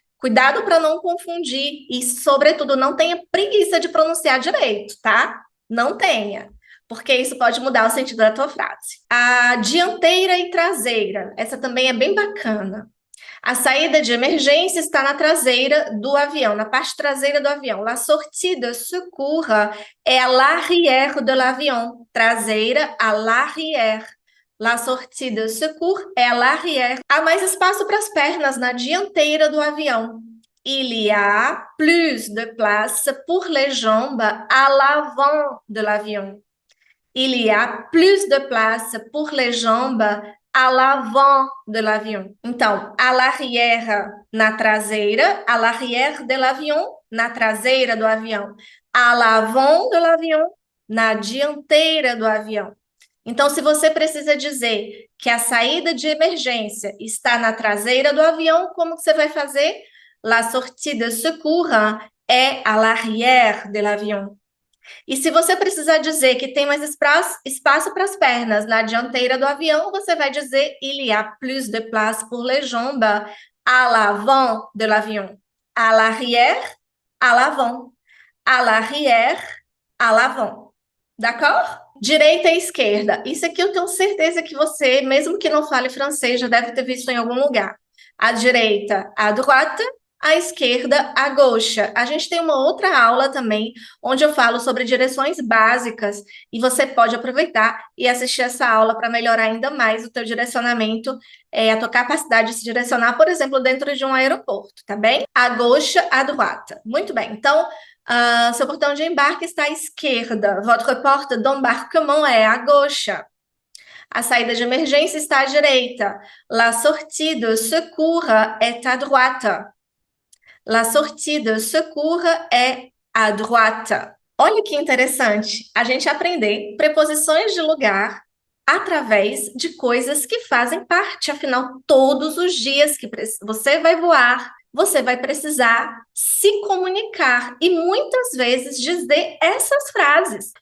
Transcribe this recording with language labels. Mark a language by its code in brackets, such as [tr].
[pt] Cuidado para não confundir e, sobretudo, não tenha preguiça de pronunciar direito, tá? Não tenha, porque isso pode mudar o sentido da tua frase. A dianteira e traseira, essa também é bem bacana. A saída de emergência está na traseira do avião, na parte traseira do avião. [fr] La sortie de secours é à l'arrière de l'avion. Traseira à l'arrière. La sortie de secours é à l'arrière. [pt] Há mais espaço para as pernas na dianteira do avião. [fr] Il y a plus de place pour les jambes à l'avant de l'avion. Il y a plus de place pour les jambes à l'avant de l'avion. [pt] Então, à l'arrière na traseira, [fr] à l'arrière de l'avion, [pt] na traseira do avião. [fr] À l'avant de l'avion, [pt] na dianteira do avião. Então, se você precisa dizer que a saída de emergência está na traseira do avião, como que você vai fazer? [fr] La sortie de secours é à l'arrière de l'avion. [pt] E se você precisar dizer que tem mais espaço para as pernas na dianteira do avião, você vai dizer [fr] il y a plus de place pour les jambes à l'avant de l'avion. À l'arrière, à l'avant. À l'arrière, à l'avant. D'accord? [pt] Direita e esquerda. Isso aqui eu tenho certeza que você, mesmo que não fale francês, já deve ter visto em algum lugar. À direita, à droite. À esquerda, à gauche. A gente tem uma outra aula também, onde eu falo sobre direções básicas, e você pode aproveitar e assistir essa aula para melhorar ainda mais o teu direcionamento, a tua capacidade de se direcionar, por exemplo, dentro de um aeroporto, tá bem? À gauche, à droite. Muito bem. Então, seu portão de embarque está à esquerda. [fr] Votre porte d'embarquement é à gauche. [pt] A saída de emergência está à direita. [fr] La sortie de secours est à droite. La sortie de secours é à droite. [pt] Olha que interessante a gente aprender preposições de lugar através de coisas que fazem parte. Afinal, todos os dias que você vai voar, você vai precisar se comunicar e muitas vezes dizer essas frases.